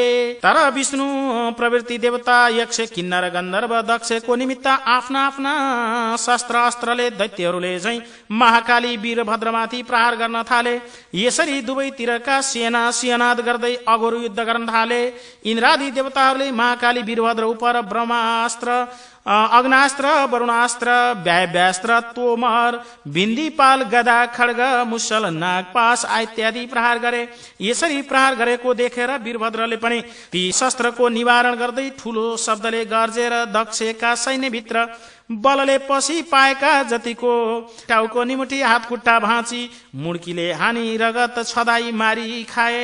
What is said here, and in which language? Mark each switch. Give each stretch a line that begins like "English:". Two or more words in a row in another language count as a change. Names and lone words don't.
Nepali: तर विष्णु प्रवृत्ति देवता, यक्ष, किन्नर, गन्धर्व, दक्षको निमित्त आफ्ना आफ्ना शस्त्र अस्त्रले दैत्यहरूले झैं महाकाली वीरभद्रमाथि प्रहार गर्न थाले। यसरी दुवैतिरका सेना सिंहनाद गर्दै अघोर युद्ध गर्न थाले। इन्द्रादि देवताहरूले महाकाली वीरभद्र उप ब्रह्मास्त्र, अग्नास्त्र, वरुणास्त्र, व्यास्त्र, तोमर, बिन्दी, पाल, गदा, खड्ग, मुसल, नागपास इत्यादि प्रहार गरे। यसरी प्रहार गरेको देखेर वीरभद्रले पनि ती शस्त्रको निवारण गर्दै ठूलो शब्दले गर्जेर दक्षका सैन्यभित्र बलले पसी पाएका जतिको टाउको, निमुठी, हात खुट्टा भाँची, मुड्कीले हानी, रगत छदाई मारी खाए।